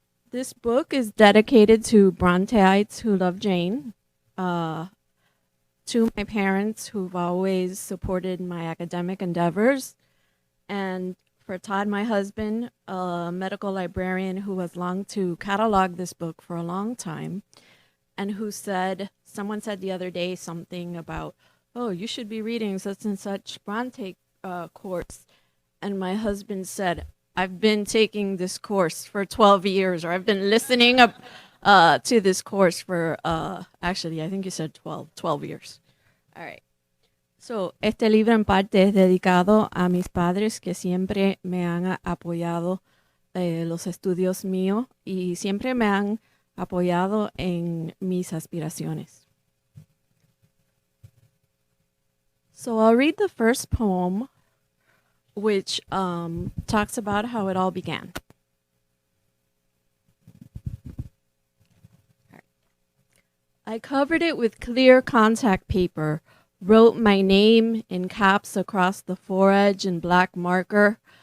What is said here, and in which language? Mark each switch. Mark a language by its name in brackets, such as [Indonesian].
[English] This book is dedicated to Bronteites who love Jane, to my parents who've always supported my academic endeavors, and for Todd, my husband, a medical librarian who has longed to catalog this book for a long time, and who someone said the other day something about, oh, you should be reading such and such Bronte course. And my husband said, I've been taking this course for 12 years, or I've been listening to this course for, actually, I think you said 12 years. All right. [Spanish] So, este libro en parte es dedicado a mis padres que siempre me han apoyado los estudios míos y siempre me han apoyado en mis aspiraciones. [English] So I'll read the first poem, which talks about how it all began. I covered it with clear contact paper, wrote my name in caps across the foredge in black marker.